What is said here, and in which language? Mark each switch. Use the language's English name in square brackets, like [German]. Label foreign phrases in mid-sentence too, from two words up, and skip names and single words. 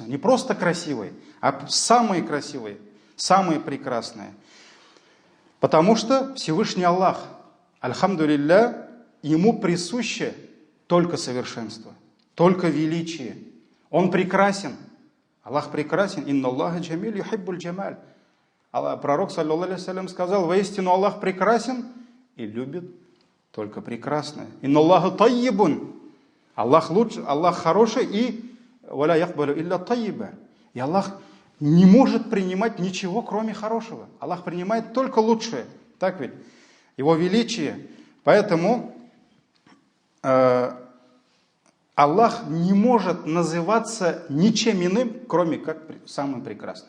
[Russian] Не просто красивые, а самые красивые, самые прекрасные. Потому что Всевышний Аллах, альхамдулилля, Ему присуще только совершенство, только величие. Он прекрасен. Аллах прекрасен. [Arabic] إن الله جميل يحب الجمال. Пророк, صلى الله عليه وسلم, [Russian] сказал: воистину Аллах прекрасен и любит только прекрасное. [Arabic] إن الله طيب. [Russian] Аллах лучше, Аллах хороший, и [Arabic] ولا يقبل إلا طيبا. [Russian] И Аллах не может принимать ничего, кроме хорошего. Аллах принимает только лучшее. Так ведь? Его величие. Поэтому Аллах не может называться ничем иным, кроме как самым прекрасным.